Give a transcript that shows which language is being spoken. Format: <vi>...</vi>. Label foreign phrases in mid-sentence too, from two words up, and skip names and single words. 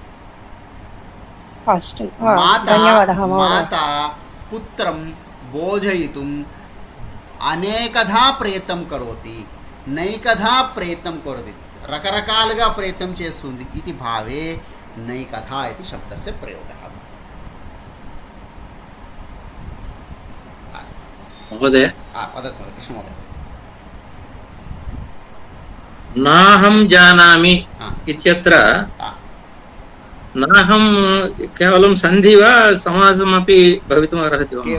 <sa>మాతా పుత్రం బోధయితుం అనేకధా ప్రయత్నం కరోతి, నైకధా ప్రయత్నం కరోతి,</sa> <te>రకరకాలుగా ప్రయత్నం చేస్తుంది.</te> <sa>ఇది భావే నైకథా ఇది శబ్దస్య ప్రయోగः. महोदय, वदतु महोदय, कृष्णमहोदय. नाहं जानामि इत्यत्र नाहं केवलं सन्धि वा समासमपि भवितुम् अर्हति वा?</sa>